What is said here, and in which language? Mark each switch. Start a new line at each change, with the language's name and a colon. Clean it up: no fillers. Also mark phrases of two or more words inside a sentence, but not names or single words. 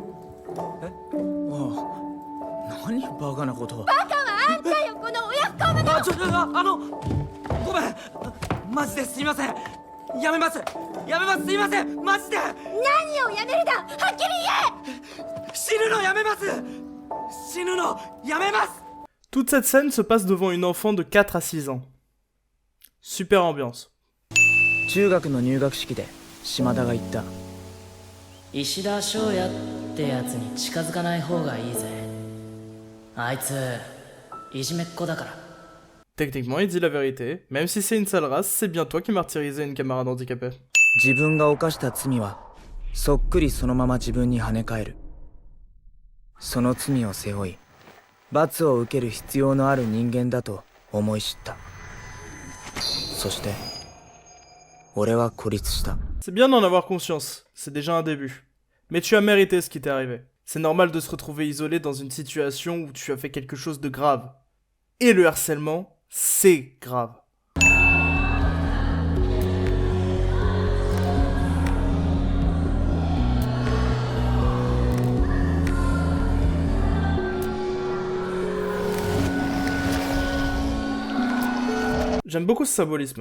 Japanese: 何バカなことをバカはあんたよ、この親不孝者。ごめんマジですいませんやめますすいませんマジで何をやめるだ、はっきり言え。死ぬのやめます死ぬのやめます
French: Toute cette scène se passe devant une enfant de 4 à 6 ans. Super ambiance.
Japanese: 中学の入学式で島田が言った石田翔也ってやつに近づかない方がいいぜあいついじめっ子だから
French: Techniquement, il dit la vérité. Même si c'est une sale race, c'est bien toi qui martyrisais une camarade handicapée.
Japanese: 自分が犯した罪はそっくりそのまま自分に跳ね返るその罪を背負い罰を受ける必要のある人間だと思い知ったそして俺は孤立した
French: C'est bien d'en avoir conscience, c'est déjà un début. Mais tu as mérité ce qui t'est arrivé. C'est normal de se retrouver isolé dans une situation où tu as fait quelque chose de grave. Et le harcèlement, c'est grave. J'aime beaucoup ce symbolisme.